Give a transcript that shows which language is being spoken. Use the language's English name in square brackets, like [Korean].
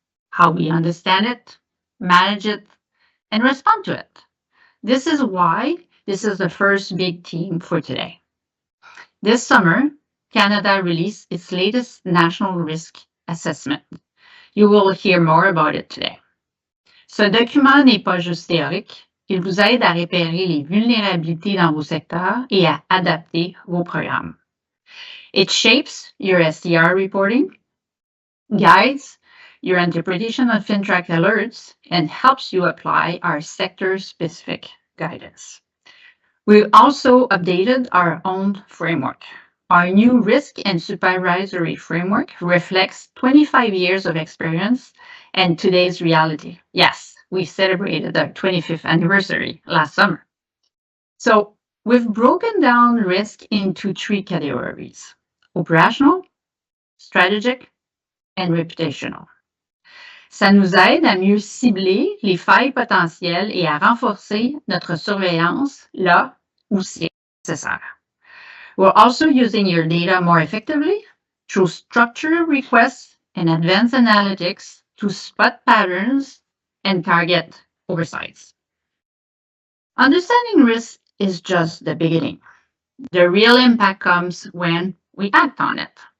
[English] How we understand it, manage it, and respond to it. This is why this is the first big theme for today. This summer, Canada released its latest national risk assessment. You will hear more about it today. [French] Ce document n'est pas juste théorique, il vous aide à repérer les vulnérabilités dans vos secteurs et à adapter vos programmes. [English] It shapes your SDR reporting, guides your interpretation of FINTRAC alerts, and helps you apply our sector-specific guidance. We also updated our own framework. Our new risk and supervisory framework reflects 25 years of experience and today's reality. Yes, we celebrated our 25th anniversary last summer. So we've broken down risk into three categories: operational, strategic, and reputational. [French] Ça nous aide à mieux cibler les failles potentielles et à renforcer notre surveillance là où c'est nécessaire. [English] We're also using your data more effectively through structured requests and advanced analytics to spot patterns and target oversights. Understanding risk is just the beginning. The real impact comes when we act on it.